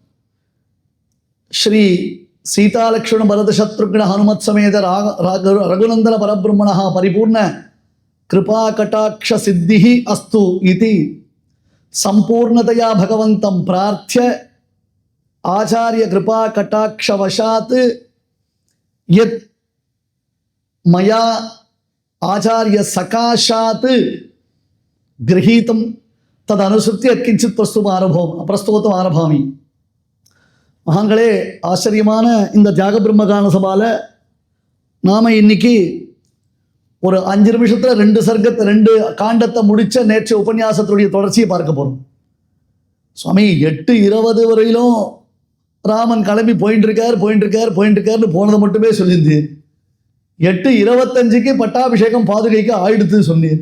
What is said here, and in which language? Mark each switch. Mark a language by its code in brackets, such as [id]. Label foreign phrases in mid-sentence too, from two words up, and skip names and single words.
[sa] श्री सीतालक्ष्मण भरतशत्रुघ्न हनुमत् समेत रघुनंदन परब्रह्मणः परिपूर्ण कृपा कटाक्ष सिद्धिः अस्तु इति संपूर्णतया भगवन्तं प्रार्थ्य आचार्य कृपा कटाक्ष वशात् यत् मया आचार्य सकाशात् गृहीतं तदनुसृत्य किंचित् प्रस्तुतम् आरभामि। [ta] மகான்களே, ஆச்சரியமான இந்த தியாக பிரம்மகான சபால நாம இன்னைக்கு ஒரு 5 நிமிஷத்துல 2 காண்டத்தை முடிச்ச நேற்று உபன்யாசத்துடைய தொடர்ச்சியை பார்க்க போறோம். சுவாமி 8:20 வரையிலும் ராமன் கிளம்பி போயிட்டு இருக்காருன்னு போனதை மட்டுமே சொல்லியிருந்து 8:25க்கு பட்டாபிஷேகம் பாதுகைக்கு ஆயிடுத்து சொன்னீர்.